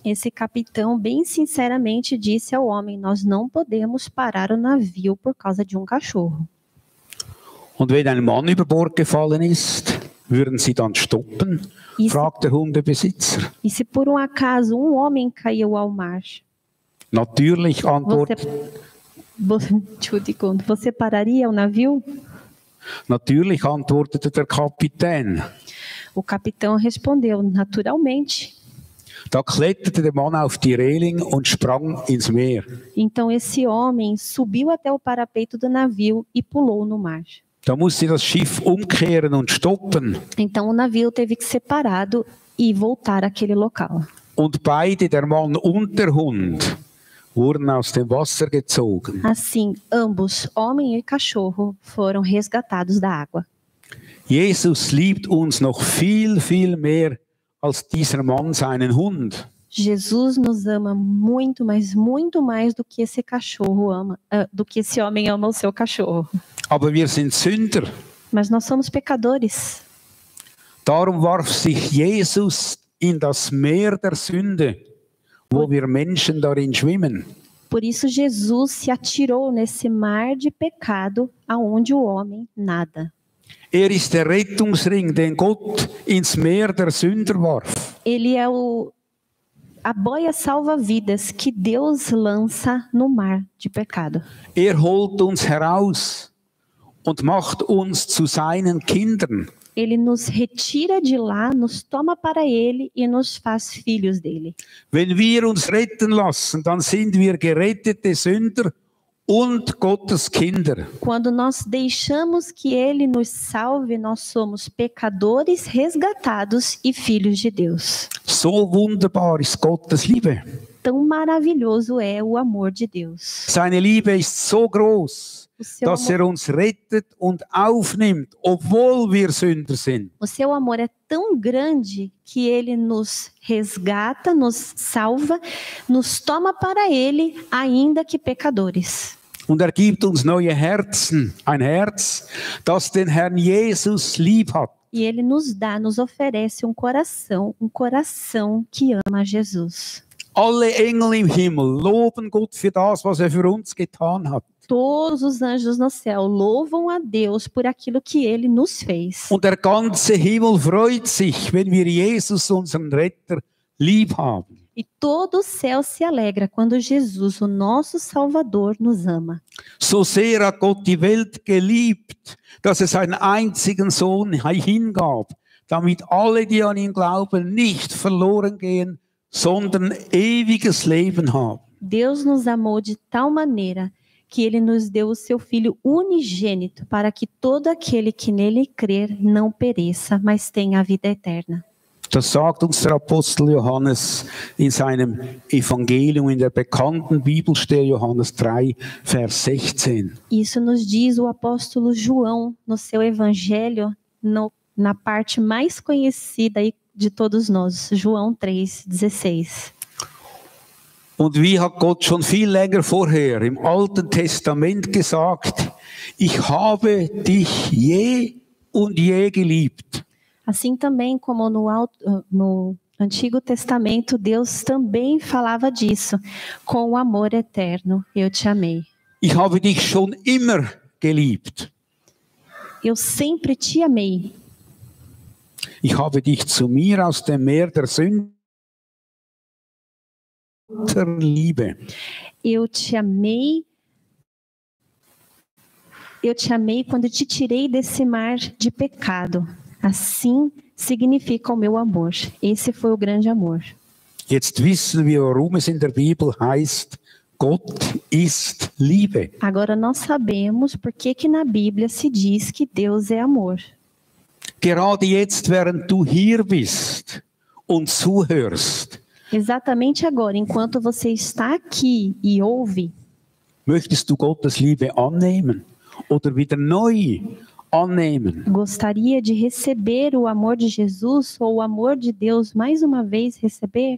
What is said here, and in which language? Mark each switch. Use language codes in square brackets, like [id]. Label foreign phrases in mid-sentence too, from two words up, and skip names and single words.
[pt] Esse capitão bem sinceramente disse ao homem, nós não podemos parar o navio por causa de cachorro. [de] Und wenn ein Mann über Bord gefallen ist, würden Sie dann stoppen? Fragt der Hundebesitzer. [pt] E se por acaso homem caiu ao mar? [de] Natürlich antwortet [pt] Você pararia o navio? [de] Natürlich antwortete der Kapitän. [pt] O capitão respondeu, naturalmente. [de] Da kletterte der Mann auf die Reling und sprang ins Meer. [pt] Então esse homem subiu até o parapeito do navio e pulou no mar. [de] Da musste das Schiff umkehren und stoppen. [pt] Então o navio teve que ser parado e voltar àquele local. [de] Und beide, der Mann und der Hund, wurden aus dem Wasser gezogen. [pt] Assim, ambos, homem e cachorro, foram resgatados da água. [de] Jesus liebt uns noch viel, viel mehr als dieser Mann seinen Hund. [pt] Jesus nos ama muito, mas muito mais do que esse cachorro ama, do que esse homem ama o seu cachorro. [de] Aber wir sind Sünder. [pt] Mas nós somos pecadores. [de] Darum warf sich Jesus in das Meer der Sünde. wo wir Menschen darin schwimmen. [pt] Por isso Jesus se atirou nesse mar de pecado aonde o homem nada. [de] Ist der Rettungsring, den Gott ins Meer der Sünder warf. [pt] Ele é a boia salva-vidas que Deus lança no mar de pecado. [de] Holt uns heraus und macht uns zu seinen Kindern. [pt] Ele nos retira de lá, nos toma para ele e nos faz filhos dele. [de] Wenn wir uns retten lassen, dann sind wir gerettete Sünder und Gottes Kinder. [pt] Quando nós deixamos que ele nos salve, nós somos pecadores resgatados e filhos de Deus. [de] So wunderbar ist Gottes Liebe. [pt] Tão maravilhoso é o amor de Deus. [de] Seine Liebe ist so groß, dass uns rettet und aufnimmt, obwohl wir Sünder sind. [pt] O seu amor é tão grande que ele nos resgata, nos salva, nos toma para ele, ainda que pecadores. [de] Und gibt uns neue Herzen, ein Herz, das den Herrn Jesus lieb hat. [pt] E ele nos oferece um coração que ama Jesus. [de] Alle Engel im Himmel loben Gott für das, was für uns getan hat. [pt] Todos os anjos no céu louvam a Deus por aquilo que ele nos fez. [de] Und der ganze Himmel freut sich, wenn wir Jesus, unseren Retter, lieb haben. [pt] E todo o céu se alegra quando Jesus, o nosso Salvador, nos ama. [de] So sehr hat Gott die Welt geliebt, dass seinen einzigen Sohn hingab, damit alle, die an ihn glauben, nicht verloren gehen, sondern ewiges Leben haben. [pt] Deus nos amou de tal maneira que ele nos deu o seu Filho unigênito para que todo aquele que nele crer não pereça, mas tenha a vida eterna. [de] Das sagt uns der Apostel Johannes in seinem Evangelium, in der bekannten Bibelstelle Johannes 3, Vers 16. [pt] Isso nos diz o apóstolo João no seu evangelho, na parte mais conhecida de todos nós, João 3,16. [de] Und wie hat Gott schon viel länger vorher im Alten Testament gesagt, ich habe dich je und je geliebt. [pt] Assim também como no Antigo Testamento, Deus também falava disso, com o amor eterno, eu te amei. [de] Ich habe dich schon immer geliebt. [pt] Eu sempre te amei. [de] Ich habe dich zu mir aus dem Meer der Sünder Liebe. [pt] Eu te amei quando te tirei desse mar de pecado. Assim significa o meu amor. Esse foi o grande amor. [de] Jetzt wissen wir, warum es in der Bibel heißt, Gott ist Liebe. [pt] Agora nós sabemos por que na Bíblia se diz que Deus é amor. [de] Gerade jetzt, während du hier bist und zuhörst, [pt] exatamente agora, enquanto você está aqui e ouve, [de] möchtest du Gottes Liebe annehmen oder wieder neu annehmen? [pt] Gostaria de receber o amor de Jesus ou o amor de Deus mais uma vez receber?